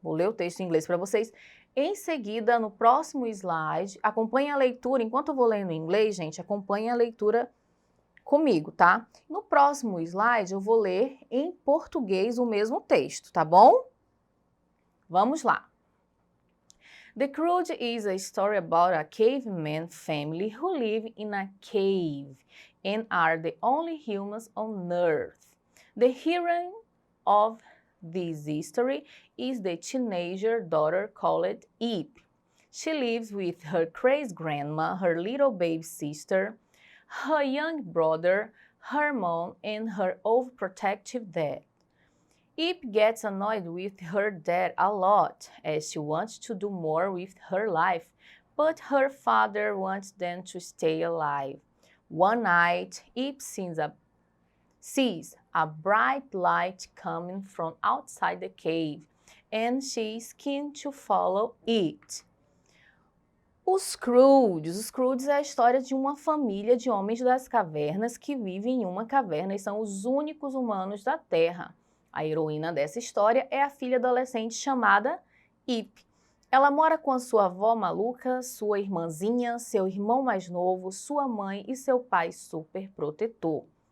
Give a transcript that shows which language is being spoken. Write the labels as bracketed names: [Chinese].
[Portuguese] Vou ler o texto em inglês para vocês. Em seguida, no próximo slide, acompanhe a leitura. Enquanto eu vou lendo em inglês, gente, acompanhe a leitura comigo, tá? No próximo slide, eu vou ler em português o mesmo texto, tá bom? Vamos lá. [English] The Croods is a story about a caveman family who live in a cave and are the only humans on Earth. The hero of this history is the teenager daughter called Ip. She lives with her crazy grandma, her little baby sister, her young brother, her mom, and her overprotective dad. Ip gets annoyed with her dad a lot as she wants to do more with her life, but her father wants them to stay alive. One night, Ip sees a bright light coming from outside the cave, and she is keen to follow it. [Portuguese] Os Scrooges é a história de uma família de homens das cavernas que vivem em uma caverna e são os únicos humanos da Terra. A heroína dessa história é a filha adolescente chamada Ip. Ela mora com a sua avó maluca, sua irmãzinha, seu irmão mais novo, sua mãe e seu pai super protetor.